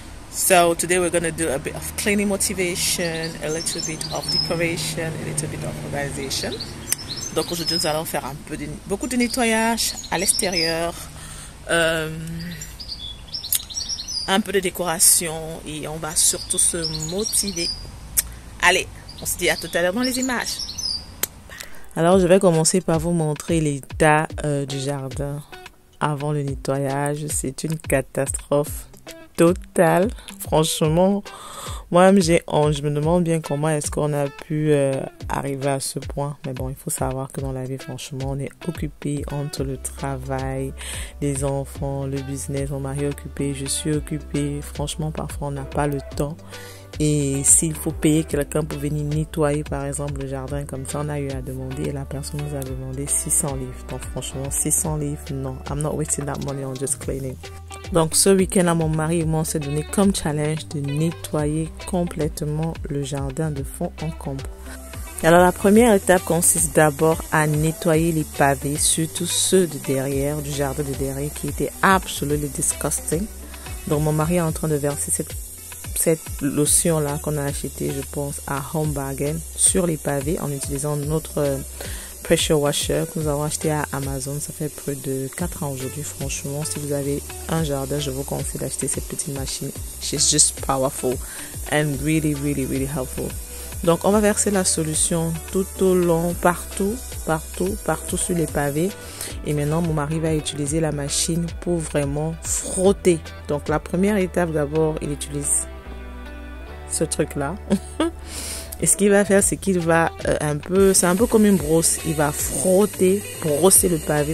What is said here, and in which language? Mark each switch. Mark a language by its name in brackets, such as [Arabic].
[English] So today we're going to do a bit of cleaning motivation, a little bit of decoration, a little bit of organization. [French] Donc aujourd'hui nous allons faire beaucoup de nettoyage à l'extérieur, un peu de décoration et on va surtout se motiver. Allez, on se dit à tout à l'heure dans les images. Alors je vais commencer par vous montrer l'état du jardin avant le nettoyage. C'est une catastrophe totale. Franchement, moi-même j'ai honte. Je me demande bien comment est-ce qu'on a pu arriver à ce point. Mais bon, il faut savoir que dans la vie, franchement, on est occupé entre le travail, les enfants, le business. Mon mari est occupé, je suis occupée. Franchement, parfois, on n'a pas le temps. Et s'il faut payer quelqu'un pour venir nettoyer, par exemple, le jardin, comme ça, on a eu à demander et la personne nous a demandé 600 livres. Donc, franchement, 600 livres, non. [English] I'm not wasting that money on just cleaning. [French] Donc, ce week-end-là, mon mari et moi, on s'est donné comme challenge de nettoyer complètement le jardin de fond en comble. Alors, la première étape consiste d'abord à nettoyer les pavés, surtout ceux de derrière, du jardin de derrière, qui étaient [English] absolutely disgusting. [French] Donc, mon mari est en train de verser cette lotion là qu'on a acheté, je pense, à Home Bargain sur les pavés en utilisant notre pressure washer que nous avons acheté à Amazon. Ça fait près de 4 ans aujourd'hui. Franchement, si vous avez un jardin, je vous conseille d'acheter cette petite machine. [English] She's just powerful and really helpful. [French] Donc on va verser la solution tout au long, partout sur les pavés. Et maintenant mon mari va utiliser la machine pour vraiment frotter. Donc la première étape, d'abord il utilise ce truc là et ce qu'il va faire, c'est qu'il va c'est un peu comme une brosse, il va brosser le pavé.